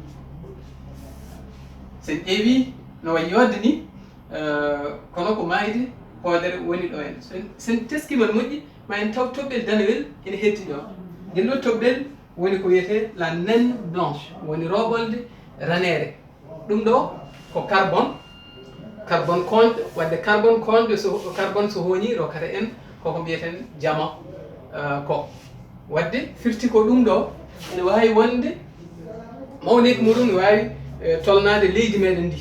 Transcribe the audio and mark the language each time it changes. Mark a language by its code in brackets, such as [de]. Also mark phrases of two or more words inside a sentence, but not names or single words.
[ff] sen ƴeewi no wayi yodde ni kono ko maayde hoodere woni ɗo en sen teskima no moƴƴi ma en taw toɓɓel danawel ene heddi ɗo ngel ɗo toɓɓel woni ko wiyete [fr] la naine blanche [ff] woni roɓolde ranere ɗum ɗo ko carbone konɗe wadde carbone konɗe carbone so hoñi rokkata en koko mbiyeten jama ko wadde firti ko ɗum ɗo ene wawi wonde mawneki muɗum ne wawi tolnade leydi meɗen ndi